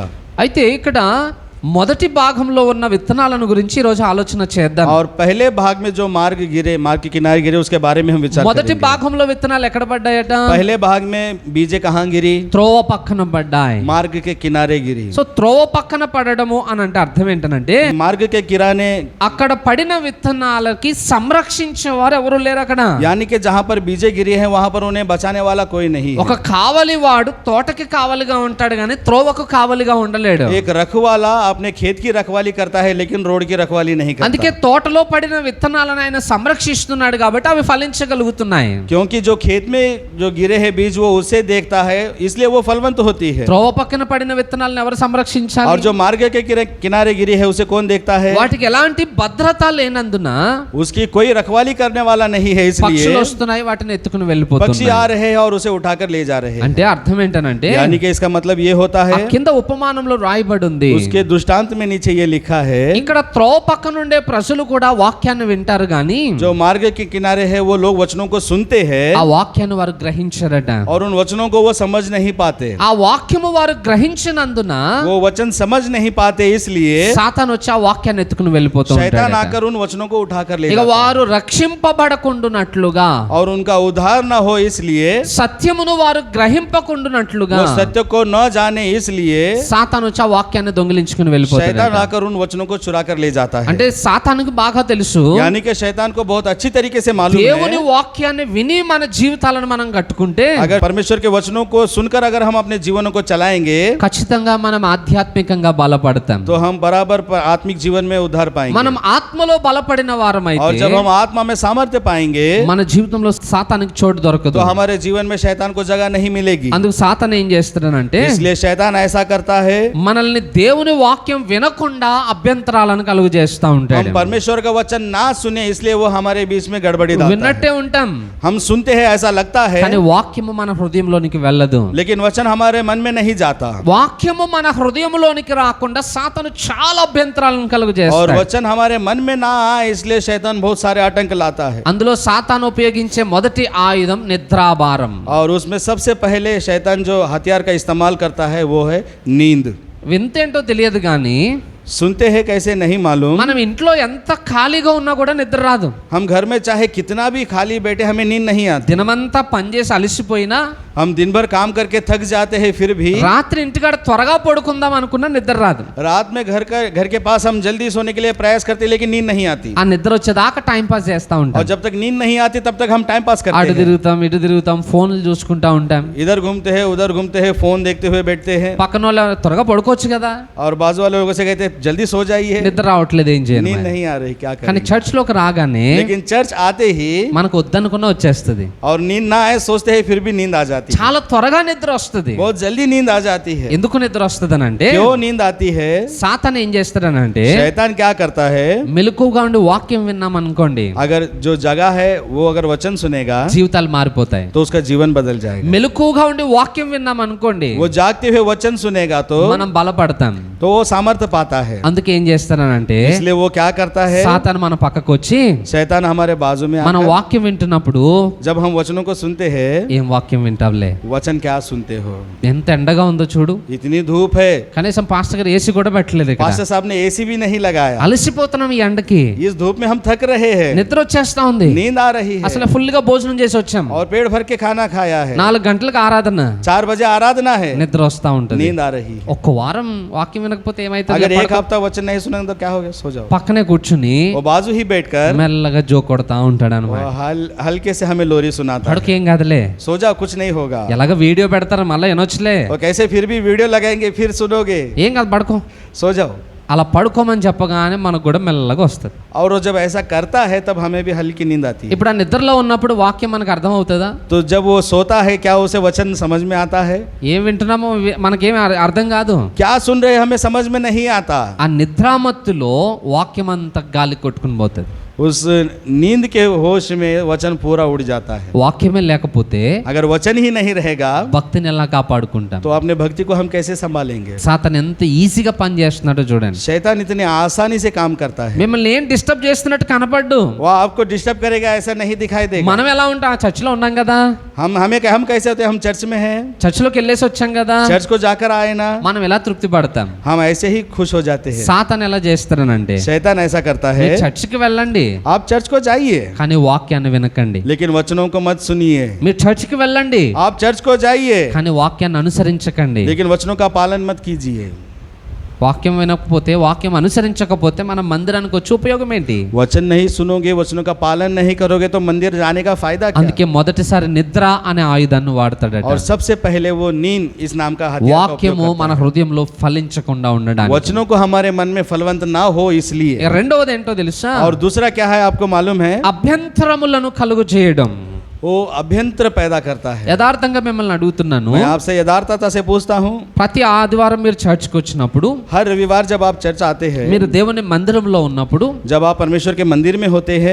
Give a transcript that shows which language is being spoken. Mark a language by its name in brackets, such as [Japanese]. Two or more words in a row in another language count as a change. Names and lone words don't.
[Telugu] అయితే ఇక్కడ మొదటి భాగంలో ఉన్న విత్తనాలను గురించి ఈ రోజు ఆలోచన చేద్దాం. [Hindi] और पहले भाग में जो मार्ग के किनारे गिरे उसके बारे में हम विचार [Telugu] మొదటి [Hindi] करेंगे। [Telugu] భాగంలో విత్తనాలు ఎక్కడ పడ్డాయట? [Hindi] पहले भाग में बीजे कहाँ गिरी? [Telugu] త్రోవ పక్కన పడ్డాయి. [Hindi] मार्ग के किनारे गिरी। [Telugu] సో త్రోవ పక్కన పడడము అని అంటే అర్థం ఏంటంటే, [Hindi] मार्ग के किनारे [Telugu] అక్కడ పడిన విత్తనాలకి సంరక్షించేవారు ఎవరు లేరు అక్కడ. [Hindi] यानी कि जहाँ पर बीजे गिरे हैं वहाँ पर उन्हें बचाने वाला कोई नहीं है। [Telugu] ఒక కావలి వాడు తోటకి కావలిగా ఉంటాడు కానీ త్రోవకు కావలిగా ఉండలేడు. [Hindi] एक रखवाला अपने खेत की रखवाली करता है लेकिन रोड की रखवाली नहीं [Telugu] అందుకే [Hindi] करता, [Telugu] తోటలో పడిన విత్తనాలను ఆయన సంరక్షిస్తున్నాడు కాబట్టి అవి ఫలించగలుగుతున్నాయి. [Hindi] क्योंकि जो खेत में जो गिरे हैं बीज वो उसे देखता है इसलिए वो फलवंत होती है। [Telugu] త్రోవ పక్కన పడిన విత్తనాలను ఎవరు సంరక్షించాలి? [Hindi] और जो मार्ग के किनारे गिरी है उसे कौन देखता है? [Telugu] వాటికి ఎలాంటి భద్రత లేనందున [Hindi] उसकी कोई रखवाली करने वाला नहीं है, [Telugu] పక్షులు [Hindi] इसलिए [Telugu] వస్తున్నాయి వాటిని ఎత్తుకుని [Hindi] पक्षी [Telugu] వెళ్ళిపోతున్నాయి. [Hindi] आ रहे हैं और उसे उठाकर ले जा रहे हैं। [Telugu] అంటే అర్థం ఏంటనంటే, [Hindi] यानी कि इसका मतलब ये होता [Telugu] ఆ [Hindi] है, [Telugu] కింద ఉపమానంలో రాయబడి ఉంది, [Hindi] उसके दृष्टांत में नीचे ये लिखा है, [Telugu] ఇక్కడ త్రోవ పక్కనుండే ప్రజలు కూడా వాక్యాన్ని వింటారు గాని [Hindi] जो मार्ग के किनारे है वो लोग वचनों को सुनते हैं [Telugu] ఆ వాక్యాన్ని వారు గ్రహించరట. [Hindi] और उन वचनों को वो समझ नहीं पाते। [Telugu] ఆ వాక్యము వారు గ్రహించినందున [Hindi] वो वचन समझ नहीं पाते, इसलिए [Telugu] సాతాను వచ్చి ఆ వాక్యాన్ని ఎత్తుకుని వెళ్ళిపోతూ [Hindi] शैतान [Telugu] ఉంటాడట. [Hindi] आकर उन वचनों को उठाकर ले [Telugu] ఇక [Hindi] जाता है। [Telugu] వారు రక్షింపబడకుండునట్లుగా [Hindi] और उनका उद्धार न हो इसलिए, [Telugu] సత్యమును వారు గ్రహింపకుండునట్లుగా [Hindi] वो सत्य को न जाने इसलिए [Telugu] సాతాను వచ్చి ఆ వాక్యాన్ని దొంగిలించుకుని వెళ్ళిపోతాడు. [Hindi] शैतान आकर उन वचनों को चुरा कर ले जाता है। [Telugu] అంటే సాతానుకి బాగా తెలుసు [Hindi] यानी कि शैतान को बहुत अच्छी तरीके से मालूम [Telugu] దేవుని [Hindi] है, [Telugu] వాక్యాన్ని విని మన జీవితాలను మనం కట్టుకుంటే [Hindi] अगर परमेश्वर के वचनों को सुनकर अगर हम अपने जीवनों को चलाएंगे [Telugu] ఖచ్చితంగా మనం ఆధ్యాత్మికంగా బలపడతాం. [Hindi] तो हम बराबर आत्मिक जीवन में उद्धार पाएंगे। [Telugu] మనం ఆత్మలో బలపడిన [Hindi] और [Telugu] వారమైతే [Hindi] जब हम आत्मा में सामर्थ्य पाएंगे [Telugu] మన జీవితంలో సాతానికి చోటు దొరకదు. [Hindi] तो हमारे जीवन में शैतान को जगह नहीं मिलेगी। [Telugu] అందుకు సాతాను ఏం చేస్తాడనంటే [Hindi] इसलिए शैतान ऐसा करता है, [Telugu] మనల్ని దేవుని వాక్యం వినకుండా అభ్యంతరాలను కలుగు చేస్తూ ఉంటాడు. [Hindi] हम परमेश्वर का वचन ना सुने इसलिए वो हमारे बीच में गड़बड़ी डालता है। [Telugu] విన్నట్టే ఉంటాం [Hindi] हम सुनते हैं ऐसा लगता है, [Telugu] కానీ వాక్యము మన హృదయంలోనికి వెళ్ళదు. [Hindi] लेकिन वचन हमारे मन में नहीं जाता। [Telugu] వాక్యము మన హృదయంలోనికి రాకుండా సాతాను చాలా అభ్యంతరాలను కలుగు [Hindi] और [Telugu] చేస్తాడు. [Hindi] वचन हमारे मन में ना आए इसलिए शैतान बहुत सारे आतंक लाता है। [Telugu] అందులో సాతాను ఉపయోగించే మొదటి ఆయుధం నిద్రాభారం. [Hindi] और उसमें सबसे पहले शैतान जो हथियार का इस्तेमाल करता है वो है नींद। [Telugu] వింతేంటో తెలియదు కానీ [Hindi] सुनते हैं कैसे नहीं मालूम, [Telugu] మనం ఇంట్లో ఎంత ఖాళీగా ఉన్నా కూడా నిద్ర రాదు. [Hindi] हम घर में चाहे कितना भी खाली बैठे हमें नींद नहीं आती। [Telugu] దినమంతా పనిచేసి అలసిపోయినా [Hindi] हम दिन भर काम करके थक जाते हैं, फिर भी [Telugu] రాత్రి ఇంటికాడ త్వరగా పడుకుందాం అనుకున్నా నిద్ర రాదు. [Hindi] रात में घर के पास हम जल्दी सोने के लिए प्रयास करते हैं, लेकिन नींद नहीं आती। [Telugu] ఆ నిద్ర వచ్చేదాకా [English] time pass [Telugu] చేస్తా [Hindi] और [Telugu] ఉంటాం. [Hindi] जब तक नींद नहीं आती तब तक हम [English] time pass [Telugu] అటు [Hindi] करते हैं, [Telugu] తిరుగుతాం ఇటు తిరుగుతాం ఫోన్లు చూసుకుంటా ఉంటాం. [Hindi] इधर घूमते हैं उधर घूमते हैं, फोन देखते हुए बैठते हैं। [Telugu] పక్కన వాళ్ళు త్వరగా పడుకోవచ్చు కదా, [Hindi] और बाजू वाले लोगों से कहते हैं जल्दी सो जाइए, [Telugu] నిద్ర రావట్లేదు ఏం చేయను. [Hindi] नींद नहीं आ रही, क्या [Telugu] కానీ [Hindi] करें। [Telugu] చర్చ్ లోకి రాగానే [Hindi] लेकिन चर्च आते ही [Telugu] మనకు వద్దనుకున్నా వచ్చేస్తుంది. [Hindi] और नींद ना आए सोचते हैं, फिर भी नींद आ जाती है, [Telugu] చాలా త్వరగా నిద్ర వస్తుంది. [Hindi] बहुत जल्दी नींद आ जाती है। [Telugu] ఎందుకు నిద్ర వస్తుందనంటే [Hindi] क्यों नींद आती है? [Telugu] సాతాను ఏం చేస్తాడనంటే [Hindi] शैतान क्या करता है, [Telugu] మెలకువగా ఉండి వాక్యం విన్నాం అనుకోండి [Hindi] अगर जो जगह है वो अगर वचन सुनेगा [Telugu] జీవితాలు మారిపోతాయి. [Hindi] तो उसका जीवन बदल जाएगा। [Telugu] మెలకువగా ఉండి వాక్యం విన్నాం అనుకోండి [Hindi] वो जागते हुए वचन सुनेगा तो [Telugu] మనం బలపడతాం. [Hindi] वो सामर्थ्य पाता है। [Telugu] అందుకే ఏం చేస్తానంటే [Hindi] इसलिए वो क्या करता है, [Telugu] సాతాను మన పక్కకు వచ్చి [Hindi] शैतान हमारे बाजू में [Telugu] మనం [Hindi] आकर, [Telugu] వాక్యం వింటున్నప్పుడు [Hindi] जब हम वचनों को सुनते हैं, [Telugu] ఏం వాక్యం వింటావులే, [Hindi] वचन क्या सुनते हो, [Telugu] ఎంత ఎండగా ఉందో చూడు, [Hindi] इतनी धूप है, [Telugu] కనీసం పాస్టర్ గారు ఏసీ కూడా పెట్టలేదు ఇక్కడ. [Hindi] पास्टर साहब ने एसी भी नहीं लगाया, [Telugu] అలసిపోతున్నాం ఈ ఎండకి, [Hindi] इस धूप में हम थक रहे हैं, [Telugu] నిద్ర వచ్చేస్తా ఉంది, [Hindi] नींद आ रही है, [Telugu] అసలు ఫుల్ గా భోజనం చేసి వచ్చాం, [Hindi] और पेट भर के खाना खाया है, [Telugu] 4 గంటలకు ఆరాధన, [Hindi] 4 बजे आराधना है, [Telugu] నిద్ర వస్తా ఉంటుంది. [Hindi] नींद आ रही है। [Telugu] ఒక్క వారం వాక్యం వినకపోతే ఏమైతే [Hindi] अगर एक हफ्ता वचन नहीं सुनेंगे तो क्या हो गया, सो जाओ। [Telugu] పక్కనే కూర్చుని [Hindi] वो बाजू ही बैठकर [Telugu] మెల్లగా జో కొడతా ఉంటాడు [Hindi] वो [Telugu] అనమాట. [Hindi] हल्के से हमें लोरी सुनाता है, [Telugu] పడుకేం కాదులే, [Hindi] सो जाओ कुछ नहीं होगा। [Telugu] ఎలాగ వీడియో పెడతారు మళ్ళీ వినొచ్చులే, [Hindi] और कैसे फिर भी वीडियो लगाएंगे फिर सुनोगे, [Telugu] ఏం కాదు పడుకో, [Hindi] सो जाओ। [Telugu] అలా పడుకోమని చెప్పగానే మనకు కూడా మెల్లగా వస్తుంది. [Hindi] और वो जब ऐसा करता है तब हमें भी हल्की नींद आती है। [Telugu] ఇప్పుడు ఆ నిద్రలో ఉన్నప్పుడు వాక్యం మనకు అర్థం అవుతుందా? [Hindi] तो जब वो सोता है क्या उसे वचन समझ में आता है, [Telugu] ఏం వింటున్నామో మనకేం అర్థం కాదు. [Hindi] क्या सुन रहे हैं हमें समझ में नहीं आता। [Telugu] ఆ నిద్రామత్తులో వాక్యం అంతా గాలి కొట్టుకుని పోతుంది. [Hindi] उस नींद के होश में वचन पूरा उड़ जाता है। [Telugu] వాక్యమే లేకపోతే [Hindi] अगर वचन ही नहीं रहेगा [Telugu] భక్తిని ఎలా కాపాడుకుంటాం? [Hindi] तो अपने भक्ति को हम कैसे संभालेंगे। [Telugu] సాతాను ఎంత ఈజీగా పని చేస్తున్నాడో చూడండి. [Hindi] शैतान इतने आसानी से काम करता है, [Telugu] మిమ్మల్ని ఏం డిస్టర్బ్ చేస్తున్నట్టు కనపడ్డు. [Hindi] वो आपको डिस्टर्ब करेगा ऐसा नहीं दिखाई देगा। [Telugu] మనం ఎలా ఉంటాం? ఆ చర్చిలో ఉన్నాం కదా, [Hindi] हम कैसे होते हैं, हम चर्च में हैं, [Telugu] చర్చిలోకి వెళ్ళేసి వచ్చాం కదా, [Hindi] चर्च को जाकर आए ना, [Telugu] మనం ఎలా తృప్తి పడతాం? [Hindi] हम ऐसे ही खुश हो जाते हैं। [Telugu] సాతాను ఎలా చేస్తారనంటే [Hindi] शैतान ऐसा करता है, [Telugu] మీరు చర్చికి వెళ్ళండి [Hindi] आप चर्च को जाइए [Telugu] కానీ వాక్యాన్ని వినకండి. [Hindi] लेकिन वचनों को मत सुनिए। [Telugu] మీరు చర్చికి వెళ్ళండి [Hindi] आप चर्च को जाइए [Telugu] కానీ వాక్యాన్ని అనుసరించకండి. [Hindi] लेकिन वचनों का पालन मत कीजिए। [Telugu] వాక్యం వినకపోతే, వాక్యం అనుసరించకపోతే మనం మందిరానికి వచ్చి ఉపయోగం ఏంటి? [Hindi] वचन नहीं सुनोगे, वचनों का पालन नहीं करोगे तो मंदिर जाने का फायदा क्या। [Telugu] అందుకే మొదటిసారి నిద్ర అనే ఆయుధాన్ని వాడతాడట. [Hindi] और सबसे पहले वो नींद इस नाम का हथियार का उपयोग [Telugu] వాక్యము మన [Hindi] करता [Telugu] హృదయంలో ఫలించకుండా [Hindi] है। [Telugu] ఉండడానికి. [Hindi] वचनों को हमारे मन में फलवंत ना हो इसलिए। [Telugu] ఇక రెండవది ఏంటో తెలుసా? [Hindi] और दूसरा क्या है आपको मालूम है, [Telugu] అభ్యంతరములను కలుగు చేయడం. [Hindi] वो अभ्यंतर पैदा करता है। [Telugu] యథార్థంగా మిమ్మల్ని అడుగుతున్నాను, [Hindi] मैं आपसे यथार्थता से पूछता हूँ, [Telugu] ప్రతి ఆదివారం మీరు చర్చ్కి వచ్చినప్పుడు, [Hindi] हर रविवार जब आप चर्च आते हैं, [Telugu] మీరు దేవుని మందిరంలో ఉన్నప్పుడు [Hindi] जब आप परमेश्वर के मंदिर में होते हैं,